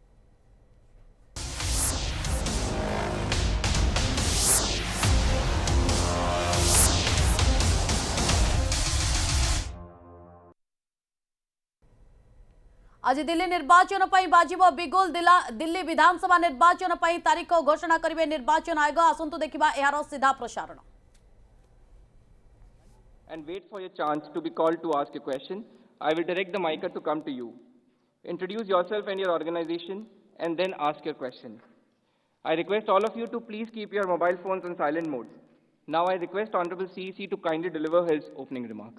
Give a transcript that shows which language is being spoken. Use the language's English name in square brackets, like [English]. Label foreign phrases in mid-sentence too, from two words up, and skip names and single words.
[Odia] ଆଜି ଦିଲ୍ଲୀ ନିର୍ବାଚନ ପର ବାଜିବ ବିଗୁଲ ଦିଲ୍ଲୀ ବିଧାନସଭା ନିର୍ବାଚନ ପର ତାରିଖ ଘୋଷଣା କରିବେ ନିର୍ବାଚନ ଆୟୋଗ। ଆସନ୍ତୁ ଦେଖିବା ଏହାର ସିଧା ପ୍ରସାରଣ। [English] And wait for your chance to be called to ask a question. I will direct the mic to come to you. Introduce yourself and your organization and then ask your question. I request all of you to please keep your mobile phones on silent mode. Now I request Honorable CEC to kindly deliver his opening remarks.